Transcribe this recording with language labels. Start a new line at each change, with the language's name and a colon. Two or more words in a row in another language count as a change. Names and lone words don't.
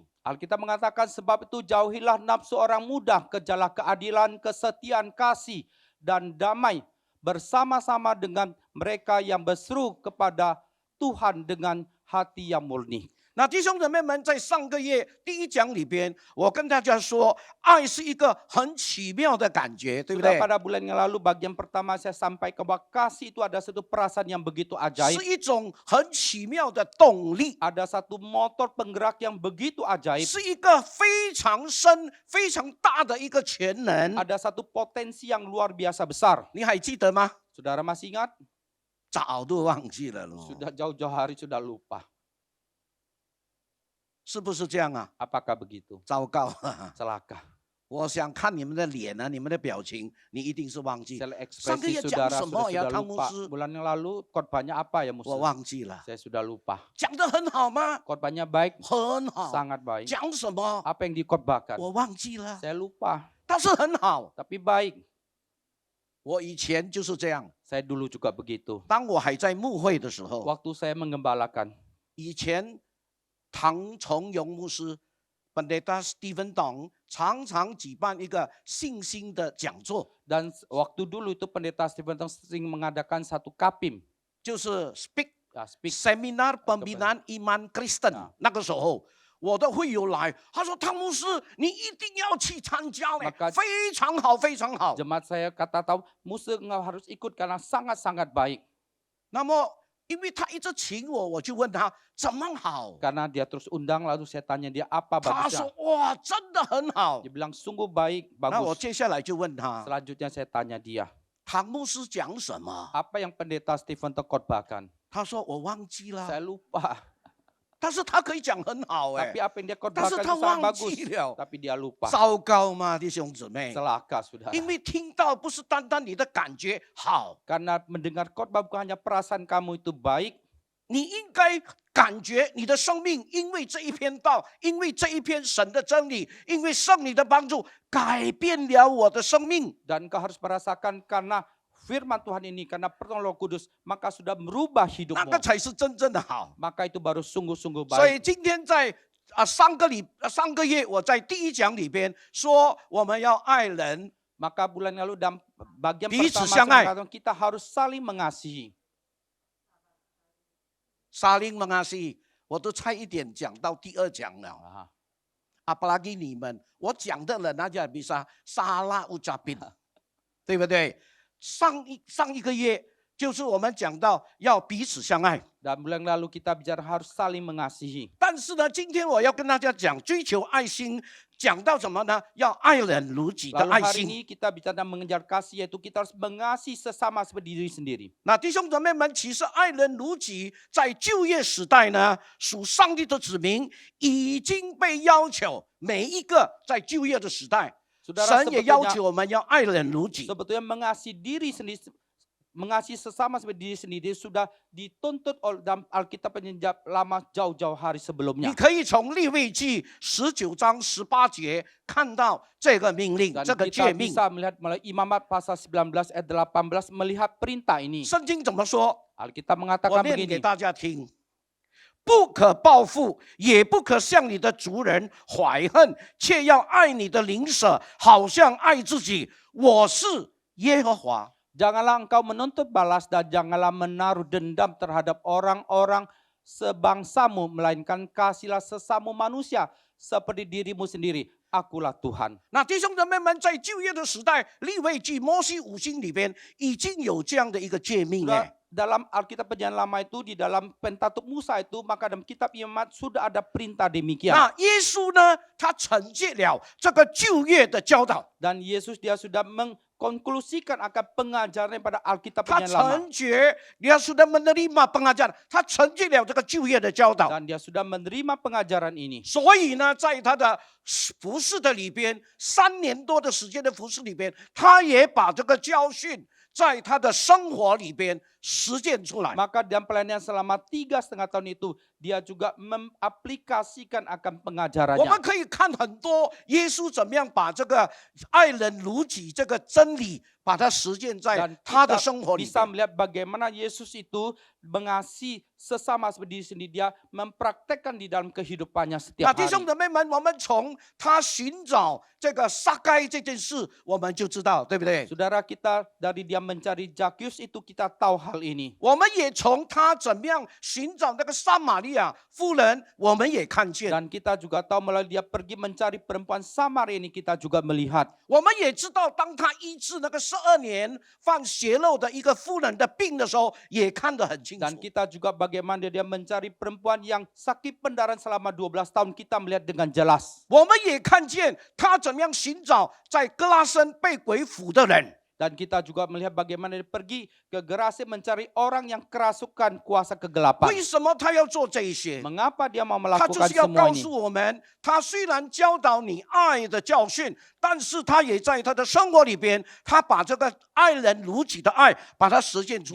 Indonesian: Alkitab mengatakan sebab itu jauhilah nafsu orang muda, kejarlah keadilan, kesetiaan, kasih, dan damai bersama-sama dengan mereka yang berseru kepada Tuhan dengan hati yang murni.
Chinese: 那弟兄姊妹们，在上个月第1讲里边，我跟大家说，爱是一个很奇妙的感觉，对不
Indonesian: Sudah
Chinese: 对？
Indonesian: pada bulan yang lalu bagian pertama saya sampaikan bahwa kasih itu ada satu perasaan yang begitu
Chinese: 是
Indonesian: ajaib.
Chinese: 一种很奇妙的动力，
Indonesian: Ada satu motor penggerak yang begitu ajaib.
Chinese: 是一个非常深、非常大的一个潜能。
Indonesian: Ada satu potensi yang luar biasa besar.
Chinese: 你还记得吗？
Indonesian: Saudara masih ingat?
Chinese: 早都忘记了咯，
Indonesian: Sudah jauh-jauh hari sudah lupa.
Chinese: 是不是这样啊？
Indonesian: Apakah begitu?
Chinese: 糟糕！
Indonesian: Celaka.
Chinese: 我想看你们的脸啊，你们的表情，你一定是忘记。
Indonesian: Saya lihat
Chinese: 上个
Indonesian: ekspresi
Chinese: 月讲
Indonesian: saudara
Chinese: 什么呀，
Indonesian: sudah
Chinese: 汤牧
Indonesian: lupa.
Chinese: 师？
Indonesian: Bulan yang lalu khotbahnya apa ya
Chinese: 我
Indonesian: Musa?
Chinese: 忘记了。
Indonesian: Saya sudah lupa.
Chinese: 讲得很好吗？
Indonesian: Khotbahnya baik,
Chinese: 很好。
Indonesian: sangat baik.
Chinese: 讲什么？
Indonesian: Apa yang dikhotbahkan?
Chinese: 我忘记了，
Indonesian: Saya lupa,
Chinese: 但是很好。
Indonesian: tapi baik.
Chinese: 我以前就是这样，
Indonesian: Saya dulu juga begitu.
Chinese: 当我还在牧会的时候，
Indonesian: Waktu saya menggembalakan,
Chinese: 以前唐崇荣牧师、Pendeta Stephen Dong 常常举办一个信心的讲座，
Indonesian: dan waktu dulu itu pendeta Stephen Tong sering mengadakan satu kapim,
Chinese: 就是 speak
Indonesian: speak. seminar pembinaan iman Kristen。
Chinese: 那个时候，我的会友来，他说：“汤牧师，你一定要去参加嘞，
Indonesian: Maka-
Chinese: 非常好，非常好。
Indonesian: Jemaat saya kata tahu, Musa engkau harus ikut karena sangat-sangat baik. ”
Chinese: 那么，因为他一直请我，我就问他怎么好。
Indonesian: Karena dia terus undang, lalu saya tanya dia apa
Chinese: 他
Indonesian: bagusnya.
Chinese: 说：“哇，真的很好
Indonesian: Dia。bilang sungguh baik, ”
Chinese: 那我
Indonesian: bagus.
Chinese: 接下来就问他，
Indonesian: Selanjutnya saya tanya dia,
Chinese: 唐牧师讲什么？
Indonesian: apa yang pendeta Stephen Tong khotbahkan?
Chinese: 他说：“我忘记了。
Indonesian: Saya lupa. ”
Chinese: 但是他可以讲很好哎
Indonesian: Tapi，apa yang dia
Chinese: 但是
Indonesian: khotbahkan
Chinese: 他
Indonesian: itu sangat
Chinese: 忘
Indonesian: bagus.
Chinese: 记了，
Indonesian: Tapi dia lupa.
Chinese: 糟糕吗，弟兄姊妹？
Indonesian: Celaka sudah.
Chinese: 因为听到不是单单你的感觉好，
Indonesian: Karena mendengar khotbah bukan hanya perasaan kamu itu baik,
Chinese: 你应该感觉你的生命因为这一篇道，因为这一篇神的真理，因为圣灵的帮助，改变了我的生命。
Indonesian: dan kau harus merasakan karena firman Tuhan ini, karena pertolongan Roh Kudus, maka sudah merubah
Chinese: 那
Indonesian: hidupmu.
Chinese: 个才是真正的好。
Indonesian: Maka itu baru sungguh-sungguh
Chinese: 所以
Indonesian: baik.
Chinese: 今天在上个月我在第1讲里边说我们要爱人，
Indonesian: Maka bulan lalu dalam bagian
Chinese: 彼此
Indonesian: pertama
Chinese: 相爱。
Indonesian: saya mengatakan kita harus saling mengasihi. saling mengasihi,
Chinese: 我都差一点讲到第2讲了。 Ah, apalagi 你们，我讲的人大家
Indonesian: bisa salah ucapin，
Chinese: 对不对？上一个月就是我们讲到要彼此相爱，
Indonesian: Dan bulan lalu kita bicara harus saling mengasihi.
Chinese: 但是呢，今天我要跟大家讲追求爱心，讲到什么呢？要爱人如己的
Indonesian: Lalu
Chinese: 爱
Indonesian: hari
Chinese: 心。
Indonesian: ini kita bicara mengejar kasih, yaitu kita harus mengasihi sesama seperti diri sendiri.
Chinese: 那弟兄姊妹们，其实爱人如己，在旧约时代呢，属上帝的子民已经被要求，每一个在旧约的时代，
Indonesian: Saudara,
Chinese: 神也要
Indonesian: sebetulnya,
Chinese: 求我们要爱人如己。
Indonesian: sebetulnya mengasihi diri sendiri, mengasihi sesama seperti diri sendiri sudah dituntut oleh dalam Alkitab Perjanjian Lama jauh-jauh hari
Chinese: 你
Indonesian: sebelumnya.
Chinese: 可以从利未记19章18节看到这个命令，
Indonesian: Dan
Chinese: 这个
Indonesian: kita
Chinese: 诫命。
Indonesian: bisa melihat melalui Imamat pasal 19 ayat 18 melihat perintah ini.
Chinese: 圣经怎么说？
Indonesian: Alkitab
Chinese: 我
Indonesian: mengatakan
Chinese: 念给
Indonesian: begini.
Chinese: 大家听：不可报复，也不可向你的族人怀恨，却要爱你的邻舍，好像爱自己。我是耶和华。
Indonesian: Janganlah engkau menuntut balas dan janganlah menaruh dendam terhadap orang-orang sebangsamu, melainkan kasihlah sesama manusia seperti dirimu sendiri. Akulah Tuhan.
Chinese: 那弟兄姊妹们，在旧约的时代，利未记、摩西五经里边已经有这样的一个诫命
Indonesian: Sudah
Chinese: 哎。
Indonesian: dalam Alkitab Perjanjian Lama itu, di dalam Pentatuk Musa itu, maka dalam kitab Imamat sudah ada perintah demikian.
Chinese: 那耶稣呢，他承接了这个旧约的教导，
Indonesian: Dan Yesus dia sudah mengkonklusikan akan pengajaran pada Alkitab
Chinese: 他
Indonesian: Perjanjian Lama. 承接，dia sudah menerima pengajaran，
Chinese: 他承接了这个旧约的教导。
Indonesian: Dan dia sudah menerima pengajaran ini.
Chinese: 所以呢，在他的服侍的里边，3年多的时间的服侍里边，他也把这个教训在他的生活里边实践出来。
Indonesian: Maka dalam pelayanan selama 3,5 tahun itu, dia juga mengaplikasikan akan
Chinese: 我
Indonesian: pengajarannya.
Chinese: 们可以看很多耶稣怎么样把这个爱人如己这个真理，把它实践在
Indonesian: Dan
Chinese: 他的
Indonesian: kita
Chinese: 生活里
Indonesian: bisa
Chinese: 边。
Indonesian: melihat bagaimana Yesus itu mengasihi sesama seperti diri sendiri. Dia mempraktekkan di dalam kehidupannya
Chinese: 那
Indonesian: setiap
Chinese: 弟兄
Indonesian: hari.
Chinese: 姊妹们，我们从他寻找这个撒该这件事，我们就知道，对不对？
Indonesian: Saudara, kita dari dia mencari Zakius itu kita tahu hal ini.
Chinese: 我们也从他怎么样寻找那个撒玛利亚妇人，我们也看见，
Indonesian: Dan kita juga tahu melalui dia pergi mencari perempuan Samaria ini kita juga melihat.
Chinese: 我们也知道，当他医治那个12年犯血漏的一个妇人的病的时候，也看得很清楚
Indonesian: Dan。kita juga bagaimana dia mencari perempuan yang sakit pendarahan selama 12 tahun kita melihat dengan jelas.
Chinese: 我们也看见他怎么样寻找在哥拉森被鬼附的人。
Indonesian: Dan kita juga melihat bagaimana dia pergi ke Gerasi mencari orang yang kerasukan kuasa kegelapan.
Chinese: 为什么他要做这一些？
Indonesian: Mengapa dia mau
Chinese: 他就
Indonesian: melakukan
Chinese: 是要
Indonesian: semua
Chinese: 告
Indonesian: ini?
Chinese: 诉我们，他虽然教导你爱的教训，但是他也在他的生活里边，他把这个爱人如己的爱，把它实践出